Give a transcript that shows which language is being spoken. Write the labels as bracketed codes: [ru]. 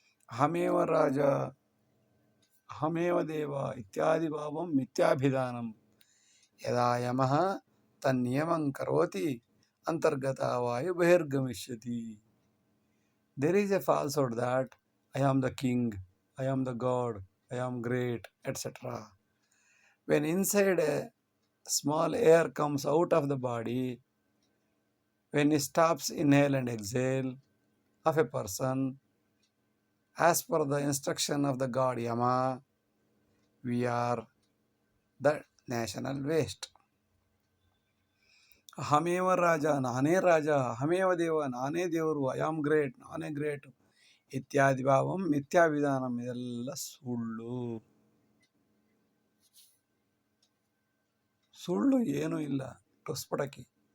[sa] ಅಹಮೇವ ರಾಜ ಅಹಮೇವ ದೇವ ಇತ್ಯಾದಿ ಭಾವಂ ಮಿಥ್ಯಾಭಿಧಾನಂ ಯದಾ ಯಮಃ ತನ್ನಿಯಮಂ ಕರೋತಿ ಅಂತರ್ಗತ ವಾಯು ಬಹಿರ್ಗಮಿಷ್ಯತಿ. [en] There is a falsehood that I am the king, I am the god, I am great, etc. When inside a small air comes out of the body, when it stops inhale and exhale of a person, as per the instruction of the god Yama, we are the national waste. [sa] ಅಹಮೇವ ರಾಜ, [kn] ನಾನೇ ರಾಜ, [sa] ಅಹಮೇವ ದೇವ, [kn] ನಾನೇ ದೇವರು, [en] I am great, [kn] ನಾನೇ great [sa] ಇತ್ಯಾದಿ ಭಾವಂ ಮಿಥ್ಯಾವಿಧಾನಂ. [kn] ಇದೆಲ್ಲ ಸುಳ್ಳು. ಸುಳ್ಳು ಏನೂ ಇಲ್ಲ, ಟುಸ್ಪಟಕಿ.